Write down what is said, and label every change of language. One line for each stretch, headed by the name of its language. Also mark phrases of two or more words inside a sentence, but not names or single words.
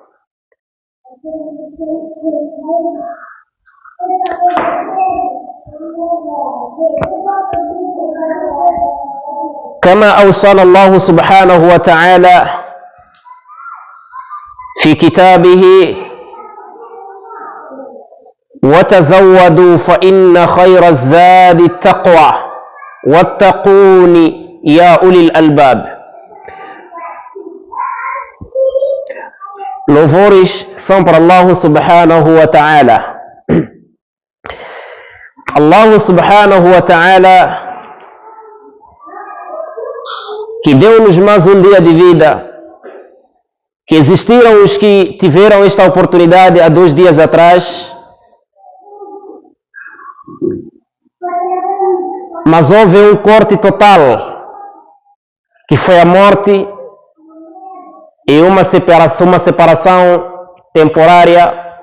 Arabic: كما أوصانا الله سبحانه وتعالى في كتابه: وتزودوا فإن خير الزاد التقوى واتقون يا أولي الألباب.
Portuguese: Louvores são para
Arabic: الله سبحانه وتعالى. الله سبحانه وتعالى,
Portuguese: que deu-nos mais um dia de vida, que existiram os que tiveram esta oportunidade há 2 dias atrás, mas houve um corte total, que foi a morte e uma separação temporária,